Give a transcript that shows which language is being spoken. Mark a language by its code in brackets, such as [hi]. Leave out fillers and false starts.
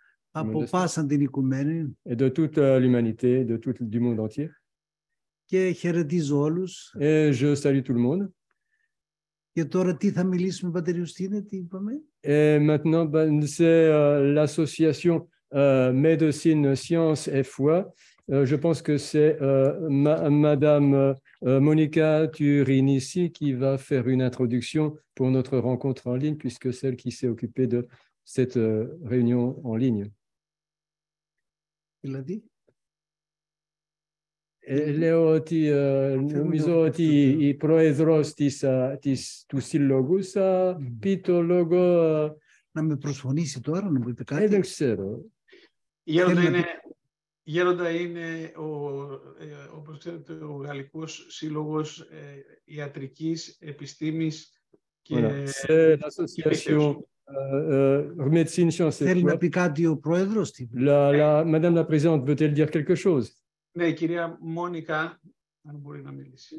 [el] από πάσαν την οικουμένη. [fr] Et de toute l'humanité, du monde entier. [el] Και χαιρετίζω όλους. [fr] Et je salue tout le monde. [el] Και τώρα τι θα μιλήσουμε, Πατέρ Ιουστίνε, τι είπαμε? [fr] Et maintenant, c'est l'association Médecine, Science et Foi. Je pense que c'est Madame Monica Turinici qui va faire une introduction pour notre rencontre en ligne, puisque c'est elle qui s'est occupée de cette réunion en ligne. Il a dit? [el] Λέω ότι νομίζω ότι η πρόεδρος του συλλόγου θα πει το λόγο. Να με προσφωνήσει τώρα, να μου είπε κάτι. Δεν ξέρω. Γέροντα είναι, όπως ξέρετε, ο Γαλλικός Σύλλογος Ιατρικής Επιστήμης και... [fr] C'est l'association Médecine, Sciences et Foi. [el] Θέλει να πει κάτι ο πρόεδρος. [fr] Madame la Présidente, veut-elle dire quelque chose? [el] Ναι, η κυρία Μόνικα, αν μπορεί να μιλήσει.